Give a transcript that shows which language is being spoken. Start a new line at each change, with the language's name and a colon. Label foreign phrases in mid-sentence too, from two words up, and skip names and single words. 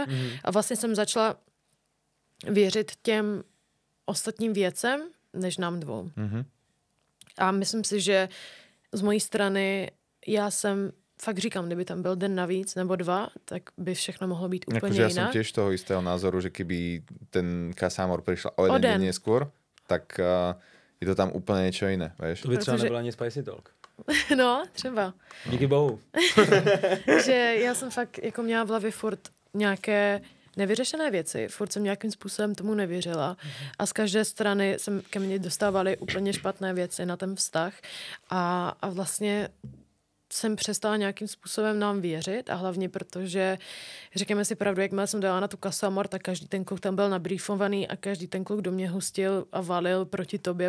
Czech: A vlastně jsem začala věřit těm ostatním věcem, než nám dvou. A myslím si, že z mojí strany já jsem fakt říkám, kdyby tam byl den navíc nebo dva, tak by všechno mohlo být úplně jinak.
Slovak: Ja som tiež toho istého názoru, že keby ten Kasámor prišla o jeden deň neskôr, tak je to tam úplně niečo jiné, vieš?
Czech: To by třeba nebyla ani Spicy Talk. No, třeba. Díky bohu. Že já jsem fakt jako měla v hlavě furt nějaké nevyřešené věci, furt jsem nějakým způsobem tomu nevěřila a z každé strany jsem ke mně dostávaly úplně špatné věci na ten vztah a vlastně jsem přestala nějakým způsobem nám věřit a hlavně protože, řekněme si pravdu, jakmile jsem dala na tu Kasamor, tak každý ten kluk tam byl nabrýfovaný a každý ten kluk do mě hustil a valil proti tobě.